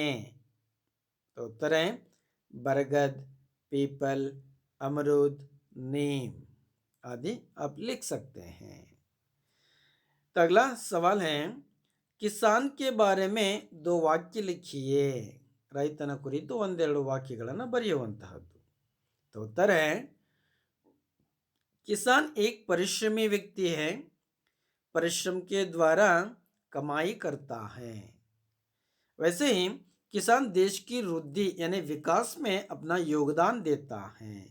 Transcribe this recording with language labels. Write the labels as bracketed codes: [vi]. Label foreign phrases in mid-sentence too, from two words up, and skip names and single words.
[hi] तो उत्तर है बरगद, पीपल, अमरूद, नीम आदि आप लिख सकते हैं. तो अगला सवाल है, किसान के बारे में 2 वाक्य लिखिए. [kn] ರೈತನ ಕುರಿತು ಒಂದೆರಡು ವಾಕ್ಯಗಳನ್ನು ಬರೆಯುವಂತಹದ್ದು. [hi] तो उत्तर है किसान एक परिश्रमी व्यक्ति है, परिश्रम के द्वारा कमाई करता है. वैसे ही किसान देश की वृद्धि यानी विकास में अपना योगदान देता है.